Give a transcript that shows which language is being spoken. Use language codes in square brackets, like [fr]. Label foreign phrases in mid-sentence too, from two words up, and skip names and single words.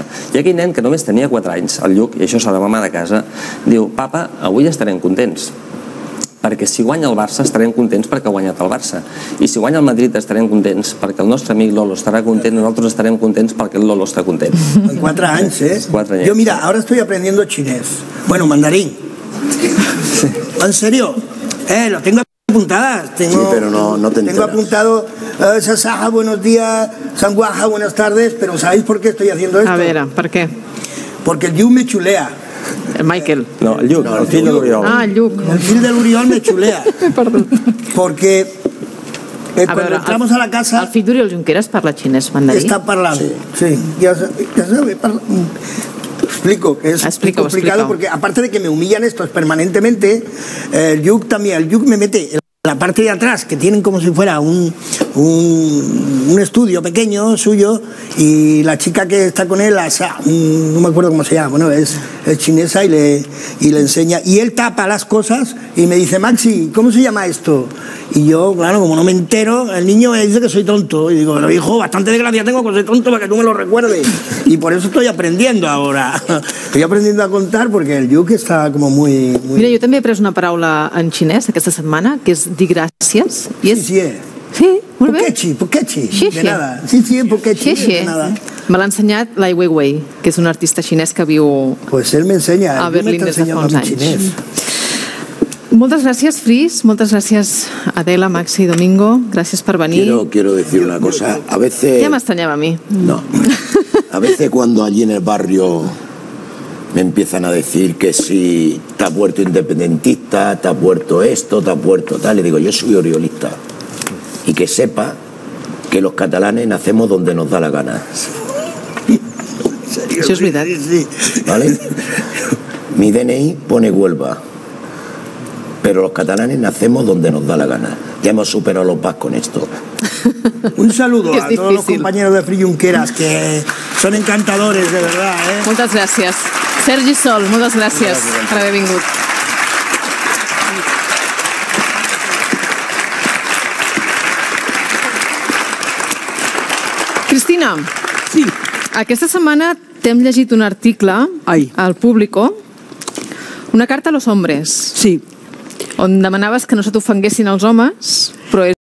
[ca] I aquell nen, que només tenia 4 anys, el Lluc, i això s'ha de mamar de casa, diu, papa, avui estarem contents, perquè si guanya el Barça estarem contents perquè ha guanyat el Barça, i si guanya el Madrid estarem contents perquè el nostre amic Lolo estarà content, nosaltres estarem contents perquè el Lolo està content. En 4 anys, ¿eh? [es] 4 años. Yo, mira, ahora estoy aprendiendo chinés. Bueno, mandarín. ¿En serio? Lo tengo apuntadas. Sí, pero no te Tengo enteras. apuntado Sasaja, buenos días, Sanguaja, buenas tardes, pero ¿sabéis por qué estoy haciendo esto? [ca] A veure, per què? [es] Porque el Lluc me chulea. El Michael. [ca] No, el Lluc, el fill de l'Oriol. Ah, el Lluc. El fill del [es] Uriol me chulea. [ca] Perdó. [es] Porque [ca] A [es] cuando [ca] veure, [es] entramos a la casa... [ca] el fill d'Oriol Junqueras parla xinès mandarí? [es] Está parlando, sí. Ya sabe, explico, que es [ca] Explica-ho, [es] complicado [ca] explica-ho. [es] porque aparte de que me humillan estos permanentemente, el Lluc también, el Lluc me mete en la parte de atrás, que tienen como si fuera un estudio pequeño suyo, y la chica que está con él, no me acuerdo cómo se llama, bueno, es chinesa y le enseña, y él tapa las cosas y me dice, Maxi, ¿cómo se llama esto? Y yo, claro, como no me entero, el niño me dice que soy tonto, y digo, pero hijo, bastante desgracia tengo que soy tonto para que tú me lo recuerdes, y por eso estoy aprendiendo ahora, estoy aprendiendo a contar porque el Lluc está como muy... [ca] Mira, jo també he pres una paraula en xinès aquesta setmana, que és dir gràcies. I és... Sí, Sí, molt bé. Pokechi, [es] Sí, de sí. nada. Sí, Pokechi, Sí. de nada. [ca] Me l'ha ensenyat Lai Weiwei, que és un artista xinès que viu [es] Pues él me enseña, [ca] a [es] el Lluc me [ca] Berlín [es] está [ca] des de fa [es] enseñando a [ca] uns [es] mi [ca] anys. [es] chinés. [ca] Moltes gràcies, Fris, moltes gràcies, Adela, Maxi, Domingo, gràcies per venir. [es] Quiero decir una cosa. A veces... [ca] Ja m'estranyava a mi. [es] No. A veces cuando allí en el barrio me empiezan a decir que si te has vuelto independentista, te has vuelto esto, te has vuelto tal, le digo, yo soy oriolista. Y que sepa que los catalanes nacemos donde nos da la gana. [ca] Això és veritat. Sí. [es] ¿Vale? Mi DNI pone Huelva. Pero los catalanes nacemos donde nos da la gana. Ya hemos superado los VAS con esto. Un saludo [ca] Que és [es] a todos los [ca] difícil. [es] compañeros de Free Junqueras, que son encantadores, de verdad, ¿eh? [ca] Moltes gràcies. Sergi Sol, moltes gràcies per haver vingut. Cristina, Sí, aquesta setmana t'hem llegit un article Ai. [es] al Público, una carta a los hombres, [ca] sí. on demanaves que no se t'ofenguessin els homes, però